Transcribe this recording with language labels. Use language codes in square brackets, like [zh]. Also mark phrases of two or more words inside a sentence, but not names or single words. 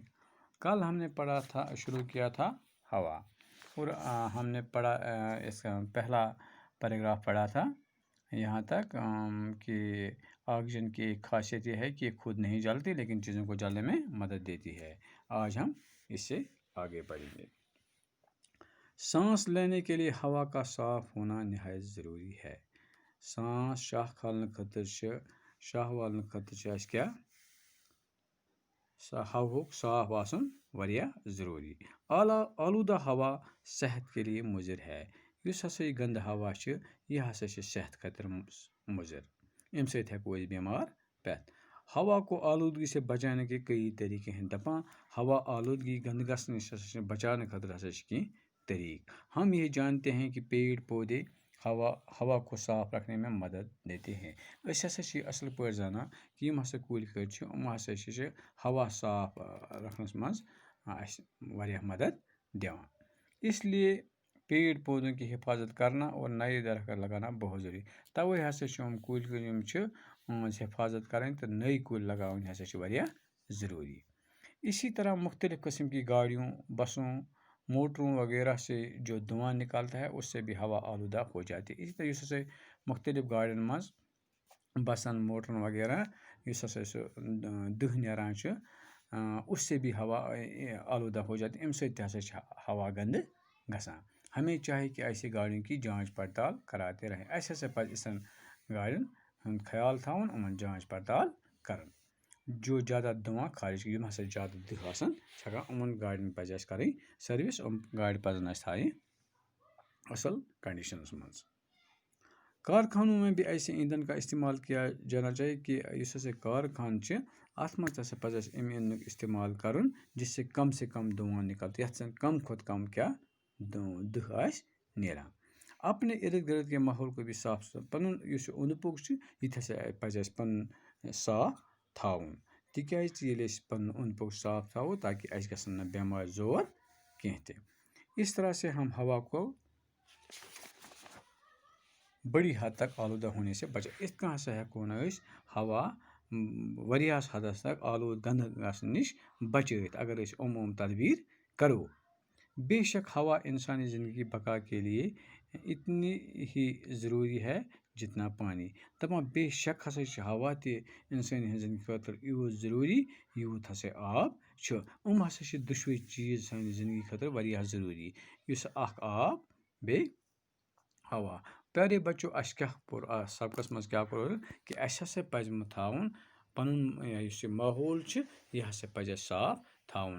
[ur] کل ہم نے شروع کیا تھا ہوا، اور ہم نے پڑھا اس کا پہلا پیراگراف پڑھا تھا یہاں تک کہ آکسیجن کی ایک خاصیت یہ ہے کہ یہ خود نہیں جلتی لیکن چیزوں کو جلنے میں مدد دیتی ہے۔ آج ہم اس سے آگے بڑھیں گے۔ سانس لینے کے لیے ہوا کا صاف ہونا نہایت ضروری ہے۔ [ks] سانس شاہ کھالن خاطر شاہ والن خاطر کیا ہوا صاف آسن واریاہ ضروری۔ [ur] آلودہ ہوا صحت کے لیے مضر ہے۔ [ks] یس ہسا یہ گند ہوا یہ ہسا صحت خاطر مضر، ام سۭتۍ ہیکو أسۍ بیمار پیتھ۔ [ur] ہوا کو آلودگی سے بچانے کے کئی طریقے ہیں۔ [ks] دپان ہوا آلودگی گند گھس نش بچانے خاطر ہسا کینٛہہ طریق۔ [ur] ہم یہ جانتے ہیں کہ پیڑ پودے ہوا کو صاف رکھنے میں مدد دیتے ہیں۔ [ks] اس ہسا اصل پٲٹھۍ زانان کہ یم ہسا کُلۍ کٔٹۍ یِم ہسا ہوا صاف رکھنس منٛز اَسہِ واریاہ مدد دِوان۔ [ur] اس لیے پیڑ پودوں کی حفاظت کرنا اور نئے درخت لگانا بہت ضروری۔ [ks] توے ہسا یِم کُلۍ یِم حفاظت کرٕنۍ تہٕ نٔے کُلۍ لگاوٕنۍ ہسا واریاہ ضروری۔ [ur] اسی طرح مختلف قسم کی گاڑیوں، بسوں، موٹروں وغیرہ سے جو دھواں نکلتا ہے اس سے بھی ہوا آلودہ ہو جاتی ہے۔ [ks] اسی طرح اس مختلف گاڑین منٛز بسن موٹرن وغیرہ اس ہسا سُہ دہ نیران [ur] اس سے بھی ہوا آلودہ ہو جاتی ہے۔ [ks] ام سۭتۍ تہِ ہسا ہوا گند گژھان۔ [ur] ہمیں چاہیے کہ ایسی گاڑیوں کی جانچ پڑتال کراتے رہیں۔ [ks] اسہِ ہسا پزِ یِژھن گاڑین ہُنٛد خیال تھاوُن، یِمن جانچ پڑتال کرٕنۍ۔ [ur] جو زیادہ دھواں خارج [ks] یِم ہسا زیادٕ دہ آسان چھکان یِمن گاڑین پزِ اسہِ کرٕنۍ سٔروِس۔ یِم گاڑِ پزن اسہِ تھاوٕنۍ اصل کنڈیشنس منٛز۔ [ur] کارخانوں میں بھی ایسے ایندھن کا استعمال کیا جانا چاہیے کہ [ks] اس ہسا کارخان اتھ منٛز ہسا پزِ اسہِ امہِ ایندھنُک استعمال کرُن [ur] جس سے کم دھواں نکلتا، [ks] یتھ زن کم کھۄتہٕ کم کیا دہ آسہِ نیران۔ [ur] اپنے ارد گرد کے ماحول کو بھی صاف [ks] پنُن یُس اوٚنٛد پوٚک یہِ تہِ ہسا پزِ اسہِ پنُن صاف تھاوُن، تِکیازِ ییٚلہِ أسۍ پنُن اوٚنٛد پوٚک صاف تھاوو تاکہ اسہِ گژھن نہٕ بٮ۪مارِ زور کینٛہہ تہِ۔ [ur] اس طرح سے ہم ہوا کو بڑی حد تک آلودہ ہونے سے بچا۔ [ks] اس کن ہسا ہیکو أسۍ ہوا واریاہس حدس تک آلود گند گژھنہٕ نش بچٲیِتھ اگر أسۍ یِم تدبیر کرو۔ [ur] بے شک ہوا انسانی زندگی بقا کے لیے اتنی ہی ضروری ہے جتنا پانی۔ [ks] دپان بے شک ہسا ہوا تہِ انسٲنی زندگی خٲطرٕ یوٗت ضروری یوٗت ہسا آب چھُ۔ یِم ہسا دۄشوے چیٖز سانہِ زندگی خٲطرٕ واریاہ ضروری، یُس اکھ آب بیٚیہِ ہوا۔ [ur] پیارے بچو، [ks] اسہِ کیاہ پوٚر سبقس منٛز کیاہ پوٚر کہ اسہِ ہسا پزِ تھاوُن پنُن یُس یہِ ماحول چھُ یہِ ہسا پزِ اسہِ صاف تھاوُن۔